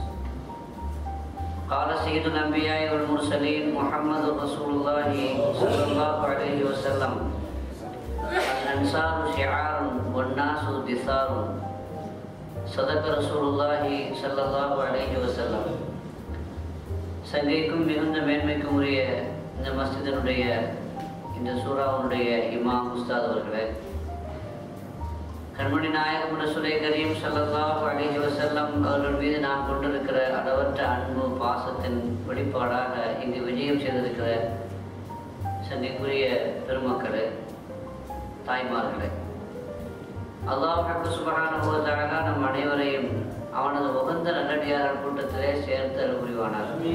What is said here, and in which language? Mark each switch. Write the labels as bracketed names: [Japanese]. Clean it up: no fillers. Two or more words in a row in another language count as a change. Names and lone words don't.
[Arabic] قال سيد الأنبياء والمرسلين محمد رسول الله صلى الله عليه وسلم: الأنصار شعار والناس دثار. صدق رسول الله صلى الله عليه وسلم. [Tamil] சங்கைக்கும் மிகுந்த மேன்மைக்கும் உரிய இந்த மஸ்ஜிதினுடைய இந்த சூறாவுடைய இமாம் உஸ்தாத் அவர்களே, கண்மணி நாயகம் ரசூலே கரீம் [Arabic] صلى الله عليه وسلم [Tamil] அவர்கள் மீது நாம் கொண்டிருக்கிற அளவற்ற அன்பு பாசத்தின் வெளிப்பாடாக இங்கு விஜயம் செய்திருக்கிற சங்கைக்குரிய பெருமக்களே, தாய்மார்களே, [Arabic] الله سبحانه وتعالى [Tamil] நம் அனைவரையும் அவனது உகந்த நல்லடியார்கள் கூட்டத்திலே சேர்த்து அருள் புரிவானார்.